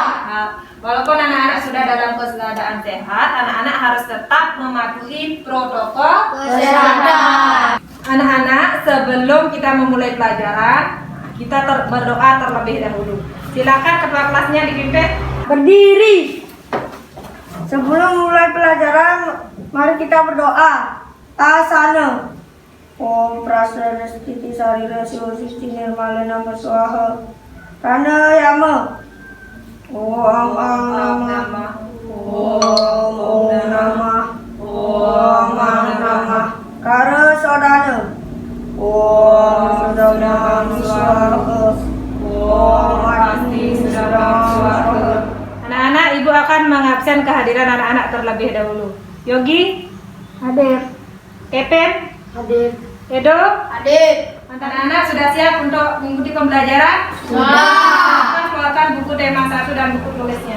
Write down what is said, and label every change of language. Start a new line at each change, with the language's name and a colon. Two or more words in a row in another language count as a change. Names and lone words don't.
Indonesian: Nah, walaupun anak-anak sudah dalam keadaan sehat, anak-anak harus tetap mematuhi protokol Kesehatan. Anak-anak, sebelum kita memulai pelajaran, kita berdoa terlebih dahulu. Silakan ketua kelasnya dipimpin. Berdiri. Sebelum mulai pelajaran, mari kita berdoa. Asana.
Sanskrit: Om Prasarastiti Sarira Siwasisti Nirmalena Paswaha. Rana Yama. Om Ang Namah. Om Namah. Om Ang Namah. Kara Sodana. Om Sodana Swaha. Om Asti Sodana Swaha.
Indonesian: Anak-anak, ibu akan mengabsen kehadiran anak-anak terlebih dahulu. Yogi, Hadir. Kepen, Hadir. Edo, Adik. anak-anak sudah siap untuk mengikuti pembelajaran? Sudah. Keluarkan buku tema 1 dan buku tulisnya.